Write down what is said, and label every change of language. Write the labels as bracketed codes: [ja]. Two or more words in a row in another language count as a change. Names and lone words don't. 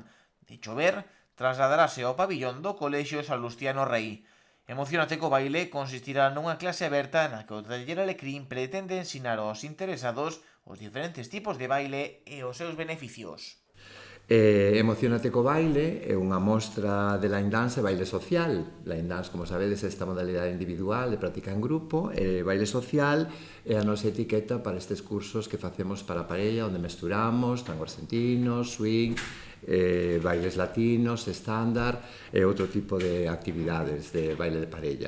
[gl] De chover, trasladarase ao pabillón do Colexio Salustiano Rei. Emocionate co baile consistirá nunha clase aberta na que o Taller Alecrín pretende ensinar aos interesados os diferentes tipos de baile e os seus beneficios. Emocionate co baile é unha mostra de [en] line dance [gl] e baile social. [en] Line dance, [gl] como sabedes, é esta modalidade individual de práctica en grupo, e baile social é a nosa etiqueta para estes cursos que facemos para a parella, onde mesturamos tango argentino, swing, bailes latinos, estándar e outro tipo de actividades de baile de parella.